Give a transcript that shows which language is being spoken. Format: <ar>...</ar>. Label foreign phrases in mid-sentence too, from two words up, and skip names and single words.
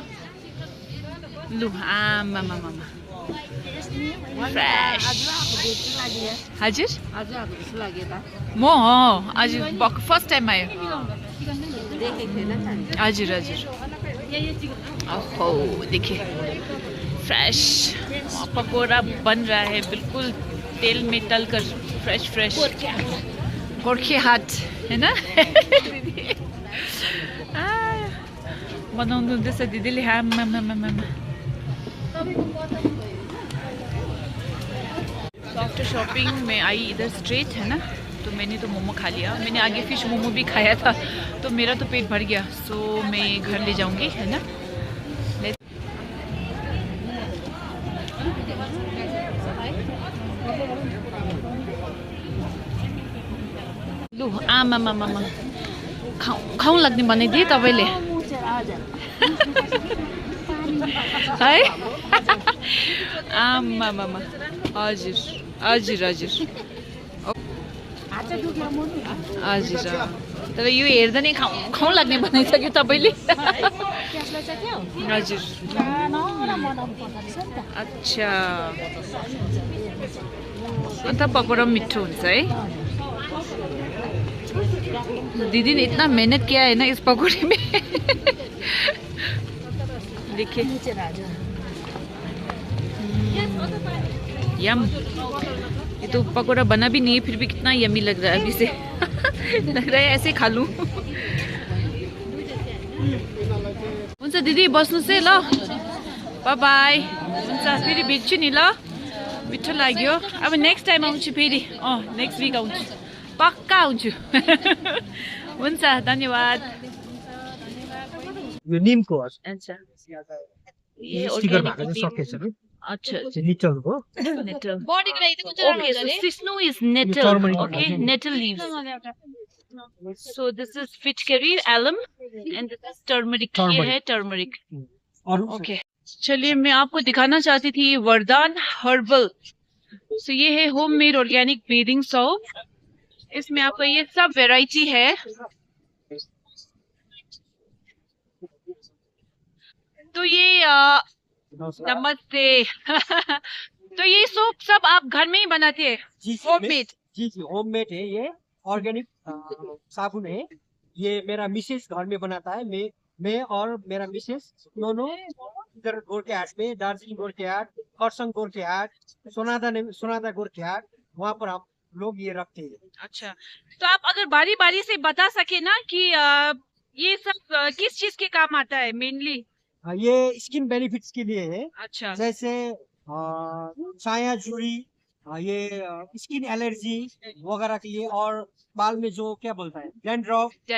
<ne>लु आमामामा फ्रेस। हजुर म आज</ne> <en>first time</en> <ne>आयो। हजुर हजुर।</ne> <hi>ओहो देखिए, फ्रेश पकौड़ा बन रहा है, बिल्कुल तेल में तल कर,</hi> <en>fresh fresh</en> <hi>गोरखे हाट, है ना।</hi> <ne>बनाउनु हुँदैछ दिदीले।</ne> <en>after shopping</en> <hi>में आई इधर स्ट्रेट, है ना, तो मैंने तो मोमो खा लिया। मैंने आगे फिश मोमो भी खाया था, तो मेरा तो पेट भर गया। सो मैं घर ले जाऊंगी, है ना।</hi> <ne>लु आमामामा खाउँ लाग्ने बनाइदिए तपाईँले है। आमामामा हजुर हजुर हजुर हजुर। तर यो हेर्दा नै खाउँ लाग्ने बनाइसक्यो तपाईँले। हजुर अच्छा, अन्त पकौड़ा मिठो हुन्छ है।</ne> <hi>दीदी ने इतना मेहनत किया है ना इस पकौड़े में। देखिए यम, ये तो पकौड़ा बना भी नहीं है, फिर भी कितना यमी लग रहा है अभी से। लग रहा है ऐसे खा लूं।</hi> <ne>हुन्छ दिदी बस्नुहोस् है ल, बाई बाई। हुन्छ फेरि भेट्छु नि ल, मिठो लाग्यो। अब</ne> <en>next time</en> <ne>आउँछु फेरि,</ne> <en>next week</en> <ne>आउँछु, पक्का आउँछु। हुन्छ धन्यवाद। यो निमको हो। अच्छा ये स्टिकर भएको चाहिँ सकेछ नि। अच्छा नेटल हो। नेटल। बडीको लागि चाहिँ कुन चाहिँ राम्रो</ne> <en>Okay,</en> <ne>हुन्छ</ne> <en>so</en> <hi>अरे?</hi> <en>sisno is nettle. turmeric Okay, version. nettle leaves. So this is fichkari, alum, and this is turmeric.</en> <hi>ये</hi> <en>Turmeric. है turmeric.</en> <hi>और</hi> <en>Okay.</en> <hi>चलिए मैं आपको दिखाना चाहती थी वरदान हर्बल। So ये है</hi> <en>homemade organic bathing soap.</en> <hi>इसमें आपका ये सब वैरायटी है। तो ये नमस्ते। तो ये सोप सब आप घर में ही बनाते हैं, होममेड? जी जी होममेड है, ये ऑर्गेनिक साबुन है। ये मेरा मिसेस घर में बनाता है। मैं और मेरा मिसेस दोनों इधर गोरखे हाट में, दार्जिलिंग गोरखे हाट, खरसाङ गोरखे हाट, सोनादा गोरखे हाट, वहाँ पर हम लोग ये रखते हैं। अच्छा, तो आप अगर बारी बारी से बता सके ना कि ये सब किस चीज के काम आता है मेनली? ये</hi> <en>skin benefits</en> <hi>के लिए है। अच्छा जैसे छाया झुर्री, ये</hi> <en>skin allergy</en> <hi>वगैरह के लिए, और बाल में जो क्या बोलता है डैंड्रफ, ये</hi>